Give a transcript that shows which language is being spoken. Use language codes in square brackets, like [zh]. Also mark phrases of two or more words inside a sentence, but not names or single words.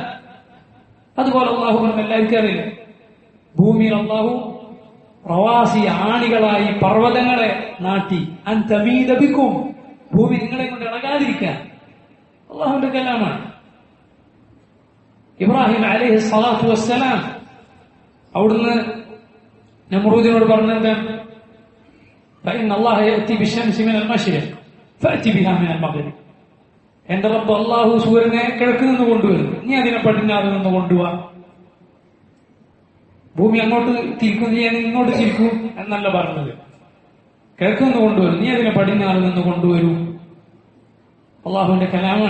[ml] അതുപോലെ അള്ളാഹു പറഞ്ഞ എല്ലാവർക്കും അറിയില്ല, ഭൂമിയിൽ അള്ളാഹു പ്രവാസി ആണികളായി പർവ്വതങ്ങളെ നാട്ടി, [ar] أن تميد بكم, [ml] ഭൂമി നിങ്ങളെ കൊണ്ട് ഇളകാതിരിക്കാൻ. അള്ളാഹുവിന്റെ കലാമാണ്. ഇബ്രാഹിം [ar] عليه الصلاة والسلام [ml] അവിടുന്ന് നമ്രൂദിനോട് പറഞ്ഞത്, [ar] فإن الله يأتي بالشمس من المشرق فأتي بها من المغرب. [ml] എന്റെ റബ്ബ് അള്ളാഹു സൂര്യനെ കിഴക്ക് നിന്ന് കൊണ്ടുവരും, നീ അതിനെ പടിഞ്ഞാറ് നിന്ന് കൊണ്ടുപോവാ. ഭൂമി അങ്ങോട്ട് തിരിക്കും, നീ ഇങ്ങോട്ട് തിരിക്കും എന്നല്ല പറഞ്ഞത്. കിഴക്ക് നിന്ന് കൊണ്ടുവരും, നീ അതിനെ പടിഞ്ഞാറ് നിന്ന് കൊണ്ടുവരൂ. അള്ളാഹുവിന്റെ കലാമാണ്.